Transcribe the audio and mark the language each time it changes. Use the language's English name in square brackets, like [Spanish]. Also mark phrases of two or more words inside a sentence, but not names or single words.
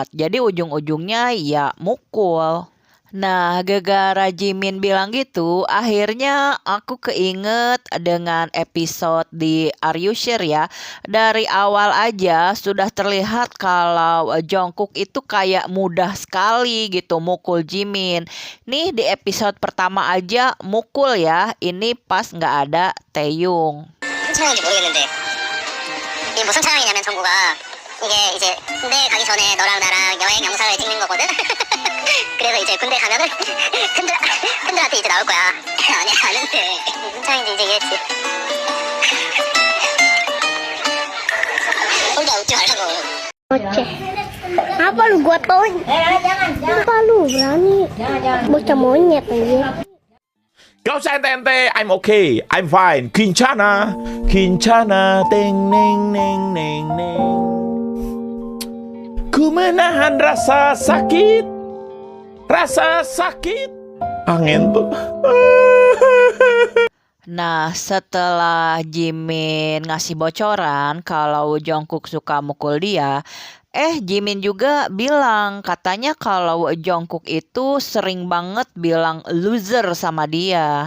[Indonesian] Jadi ujung-ujungnya ya mukul. Nah, gara-gara Jimin bilang gitu, akhirnya aku keinget dengan episode di Are You Sure ya. Dari awal aja sudah terlihat kalau Jungkook itu kayak mudah sekali gitu mukul Jimin. Nih di episode pertama aja mukul ya, ini pas nggak ada Taeyong. [Korean] 상황인지 모르겠는데 이게 무슨 상황이냐면 정구가 이게 이제 군대 가기 전에 너랑 나랑 여행 영상을 찍는 거거든. 그래서 이제 군대 가면은 팬들한테 이제 나올 거야. 아니 아는데 무슨 상황인지 이제 이해했지. 혼자 웃지 말라고. [Indonesian] Oke. Apa lu gua tauin? Apa lu berani? Bocah monyet aja. Gak usah ente-ente, [English] I'm okay, I'm fine. Kincana, kincana, teng neng neng neng neng. [Indonesian] Ku menahan rasa sakit, angin tuh. Nah, setelah Jimin ngasih bocoran kalau Jungkook suka mukul dia, Jimin juga bilang katanya kalau Jungkook itu sering banget bilang loser sama dia.